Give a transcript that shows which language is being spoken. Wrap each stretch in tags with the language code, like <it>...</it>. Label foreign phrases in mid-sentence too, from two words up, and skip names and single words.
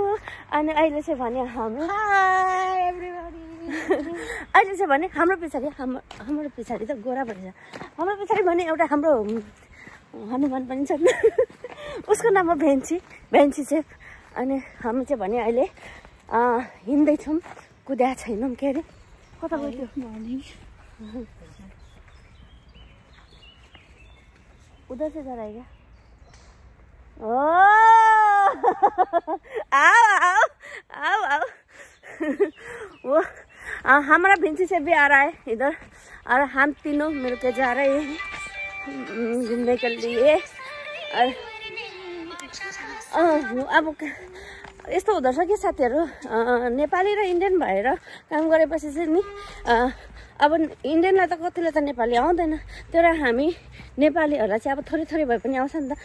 <ne>अनि अहिले चाहिँ भने अहिले चाहिँ भने हाम्रो पछाडि त गोरा भन्छ। हाम्रो पछाडि भने एउटा हाम्रो हनुमान पनि छ उसको नाम हो भेन्ची चाहिँ। अनि हामी चाहिँ भने अहिले हिँड्दैछौँ, कुद्या छैनौँ। के अरे कता गयो</ne> <hi>मर्निङ उधर से जा रहा है क्या? आओ वो हमारा भिंची से भी आ रहा है इधर, और हम तीनों मिलकर जा रहे हैं घूमने के लिए।</hi> <ne>अब यस्तो हुँदो रहेछ कि साथीहरू, नेपाली र इन्डियन भएर काम गरेपछि चाहिँ नि अब इन्डियनलाई त कतिले त नेपाली आउँदैन, तर हामी नेपालीहरूलाई चाहिँ अब थोरै भए पनि आउँछ नि त।</ne>